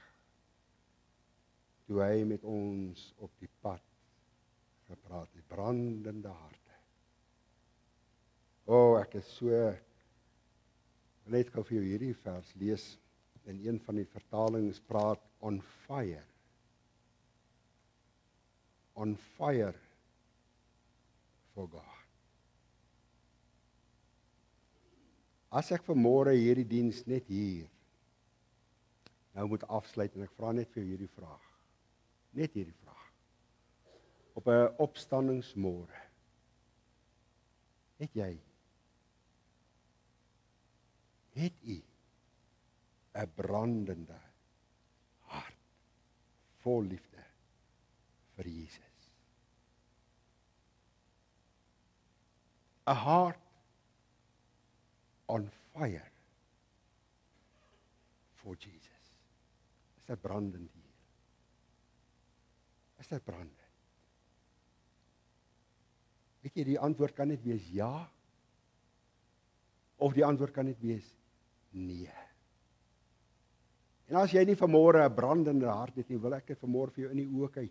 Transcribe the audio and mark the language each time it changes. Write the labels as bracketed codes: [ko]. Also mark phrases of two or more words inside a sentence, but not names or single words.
[af] Toe hy met ons op die pad gepraat het, brandende harte. Ek is so, net gou vir jou hierdie vers lees, in een van die vertalings praat [en] on fire. On fire for God. [af] As ek vanmôre hierdie diens net hier nou moet afsluit en ek vra net vir jou hierdie vraag. Net hierdie vraag. Op 'n opstandingsmôre. Het u 'n brandende hart vol liefde vir Jesus? [en] A heart on fire for Jesus. [af] Is dit brandend hier? Is dit brandend? Weet jy, die antwoord kan net wees ja, of die antwoord kan net wees nee. En as jy nie vanmôre 'n brandende hart het nie, wil ek dit vanmôre vir jou in die oë kyk.